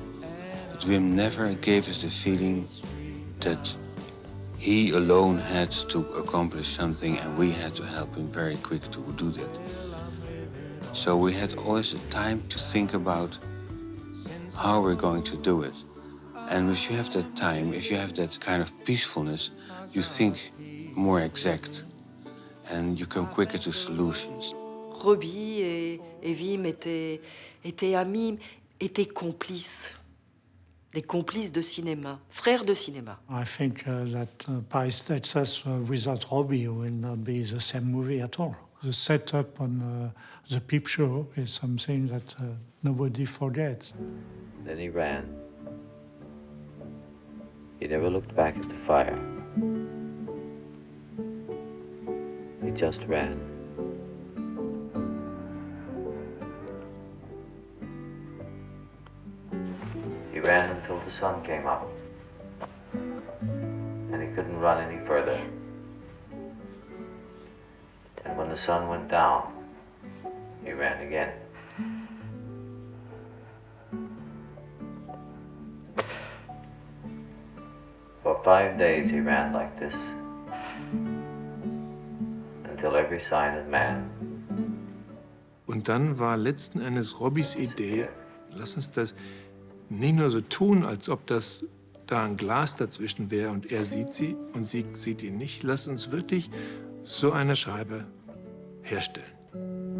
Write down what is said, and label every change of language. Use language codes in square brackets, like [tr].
[en] But Wim never gave us the feeling that he alone had to accomplish something and we had to help him very quick to do that. So we had always the time to think about how we're going to do it. And if you have that time, if you have that kind of peacefulness, you think more exact and you come quicker to solutions. [fr] Robbie et Wim étaient amis, étaient complices. Des complices de cinéma, frères de cinéma. [en] I think that Paris, Texas without Robbie will not be the same movie at all. The setup on the Peep Show is something that nobody forgets. Then he ran. He never looked back at the fire. He just ran. He ran until the sun came up. And he couldn't run any further. And when the sun went down, he ran again. For 5 days he ran like this, until every sign of man. [de] Und dann war letzten Endes Robbies Idee, lass uns das nicht nur so tun, als ob das da ein Glas dazwischen wäre und er sieht sie und sie sieht ihn nicht. Lass uns wirklich so eine Scheibe herstellen.